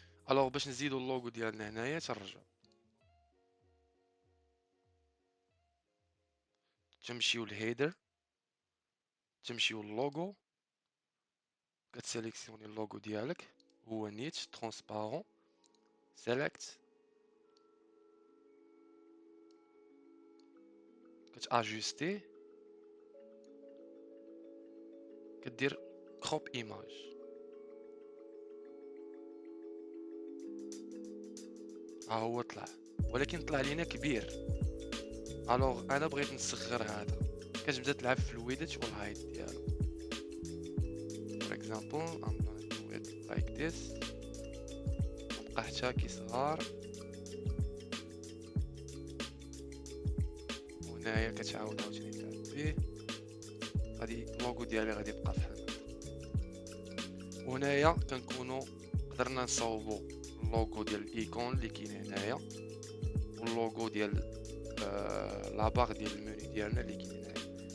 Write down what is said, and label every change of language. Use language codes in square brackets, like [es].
[ar] الوغ باش نزيدو اللوغو ديالنا هنايا تنرجعو، تمشيو للهيدر، تمشيو للوغو، كتسيليكسيوني اللوغو ديالك، هو نيت ترانسبارون، سيليكت، كتاجوستي، كدير كروب ايماج. ها هو طلع، ولكن طلع لينا كبير. الوغ انا بغيت نصغر هذا، كتبدا تلعب في الويدث والهايت ديالو. [en] for example I'm gonna do it like this، [ar] نبقى حتى كيصغر. وهنايا كتعاود عاوتاني تلعب فيه، غادي اللوغو ديالي غادي يبقى بحال هكا. وهنايا كنكونوا قدرنا نصاوبوا اللوغو ديال الايكون اللي كاين هنايا، واللوغو ديال لاباغ ديال المنيو ديالنا اللي كاين هنايا.